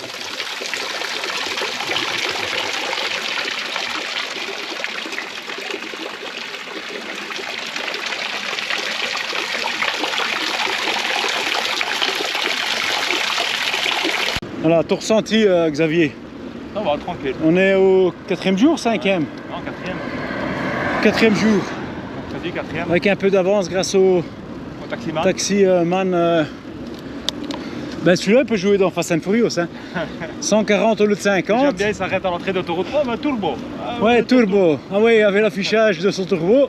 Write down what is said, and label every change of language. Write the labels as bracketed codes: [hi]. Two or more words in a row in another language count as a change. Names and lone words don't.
[fr] Voilà, tout ressenti Xavier. Ça va, tranquille. On est au 4e jour, 5e? Non, 4e. 4e jour. On dit 4e. Avec un peu d'avance grâce au Taximan. taximan. Ben celui-là il peut jouer dans Fast and Furious. Hein. 140 au lieu de 50. J'aime bien, il s'arrête à l'entrée d'autoroute. Oh, mais turbo. Ah, Ouais, turbo. Ah oui, il avait l'affichage de son turbo.